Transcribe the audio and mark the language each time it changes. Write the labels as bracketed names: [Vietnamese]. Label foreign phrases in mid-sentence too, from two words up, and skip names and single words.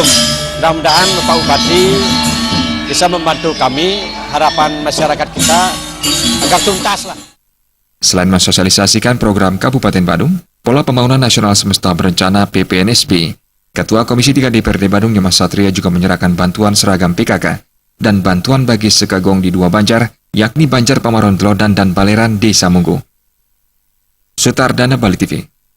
[Indonesian] Mudah-mudahan Pak Bupati bisa membantu kami, harapan masyarakat kita agar tuntas lah. Selain mensosialisasikan program Kabupaten Badung, Pola Pembangunan Nasional Semesta Berencana PPNSB, Ketua Komisi 3 DPRD Badung Nyoman Satria juga menyerahkan bantuan seragam PKK dan bantuan bagi Sekagong di 2 Banjar, yakni Banjar Pamaron Telodan dan Baleran Desa Munggu. Sutardana Bali TV.